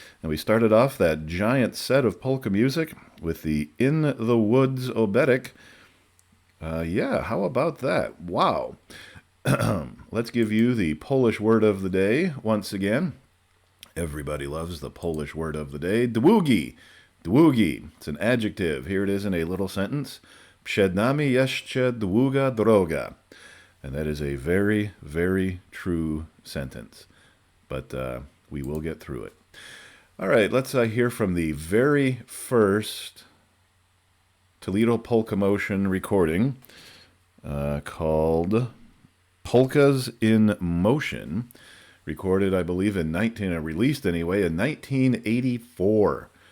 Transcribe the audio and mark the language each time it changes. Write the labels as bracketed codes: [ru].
[en] And we started off that giant set of polka music with the In the Woods Oberek. Yeah, how about that? Wow. Let's give you the Polish word of the day once again. Everybody loves the Polish word of the day. Długi. Długi. It's an adjective. Here it is in a little sentence. [pl] Przed nami jeszcze długa droga. [en] And that is a very, very true sentence. But we will get through it. All right, let's hear from the very first Toledo Polka Motion recording called Polkas in Motion, recorded, I believe, released anyway, in 1984.